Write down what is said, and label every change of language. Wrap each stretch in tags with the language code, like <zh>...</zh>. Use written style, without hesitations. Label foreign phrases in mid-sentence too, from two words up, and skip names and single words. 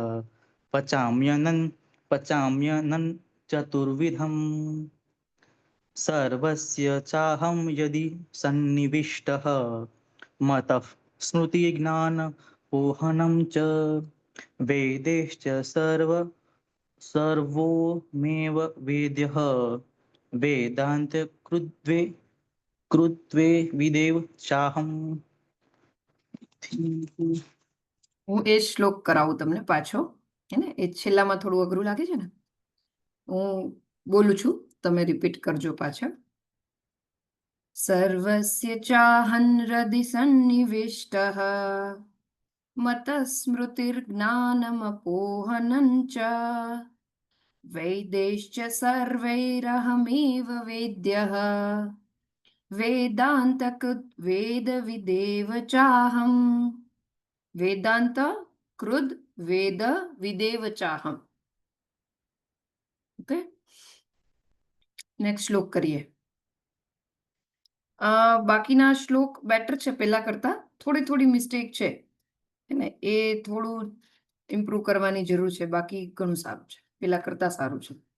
<sa>पचाम्यन्नं चतुर्विधम् सर्वस्य चाहं यदि सन्निविष्टः मतः स्मृतिज्ञानपोहनं च वेदैश्च सर्वोमेव वेद्यः वेदान्तकृद्वे कृत्वे विदेव चाहम्।</sa> <gu>હું એ શ્લોક કરાવું તમને પાછો, હે ને? એ છેલ્લામાં થોડું અઘરું લાગે છે ને. હું બોલું છું, તમે રિપીટ કરજો પાછળ.</gu> <sa>સર્વસ્ય ચાહન હૃદિ સન્નિવિષ્ટઃ मतस्मृतिर्ज्ञानमपोहनं च वैदैश्च सर्वैरहमेव वेद्यः वेदान्तकृत् वेदविदेव चाहम् वेदांत कृद वेद विदेव चाहम.</sa> <gu>ओके, નેક્સ્ટ શ્લોક કરીએ. બાકીના શ્લોક બેટર છે પેલા કરતા, થોડી થોડી મિસ્ટેક છે, હે ને? એ થોડું ઇમ્પ્રૂવ કરવાની જરૂર છે, બાકી ઘણું સારું છે, પેલા કરતા સારું છે.</gu>